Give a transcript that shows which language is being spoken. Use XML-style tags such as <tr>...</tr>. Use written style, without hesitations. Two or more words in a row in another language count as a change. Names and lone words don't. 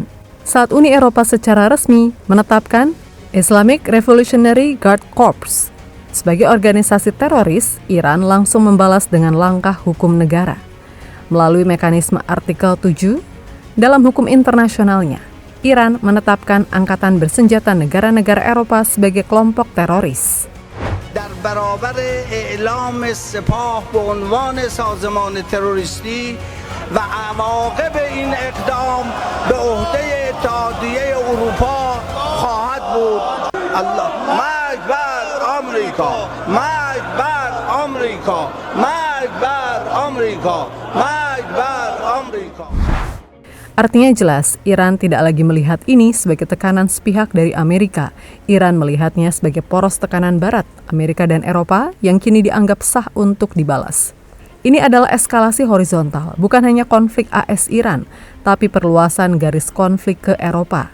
<id>Saat Uni Eropa secara resmi menetapkan Islamic Revolutionary Guard Corps sebagai organisasi teroris, Iran langsung membalas dengan langkah hukum negara. Melalui mekanisme artikel 7 dalam hukum internasionalnya, Iran menetapkan angkatan bersenjata negara-negara Eropa sebagai kelompok teroris.</id> <fa>برابر اعلام سپاه به عنوان سازمان تروریستی و عواقب این اقدام به عهده اتحادیه اروپا خواهد بود. الله مرگ بر آمریکا، مرگ بر آمریکا، مرگ بر آمریکا، مرگ بر آمریکا.</fa> <id>Artinya jelas, Iran tidak lagi melihat ini sebagai tekanan sepihak dari Amerika. Iran melihatnya sebagai poros tekanan Barat, Amerika dan Eropa yang kini dianggap sah untuk dibalas. Ini adalah eskalasi horizontal, bukan hanya konflik AS-Iran, tapi perluasan garis konflik ke Eropa.</id>